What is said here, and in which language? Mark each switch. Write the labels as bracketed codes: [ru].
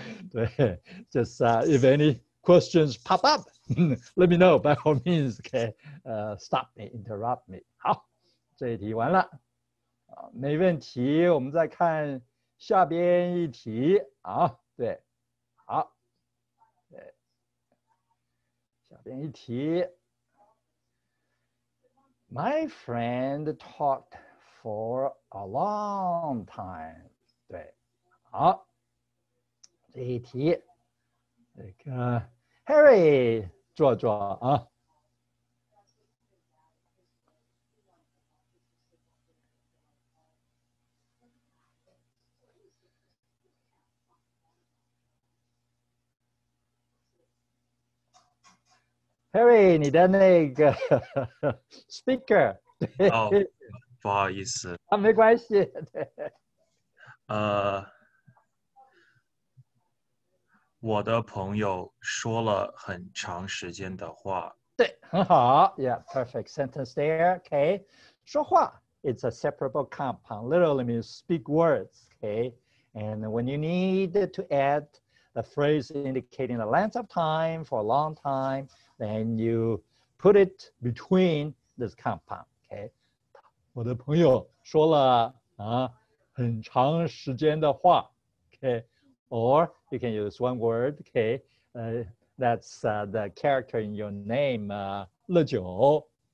[en] 对 just if any questions pop up, let me know by all means. Okay, stop me, interrupt me. [zh] 好，这一题完了，没问题。我们再看下边一题啊，对，好，对，下边一题。 [en] My friend talked for a long time. [zh] 对，好，这一题这个 Harry 做啊。 Harry， 你的那个speaker， 对，哦，不好意思。啊，没关系，对。我的朋友说了很长时间的话。对，很好。 [en] Yeah, perfect sentence there. Okay. 说话 it's a separable compound. Literally means speak words. Okay. And when you need to add the phrase indicating the length of time for a long time, then you put it between this compound. Okay. [zh] 我的朋友说了很长时间的话。 [en] Okay. Or you can use one word. Okay. That's the character in your name, 乐久.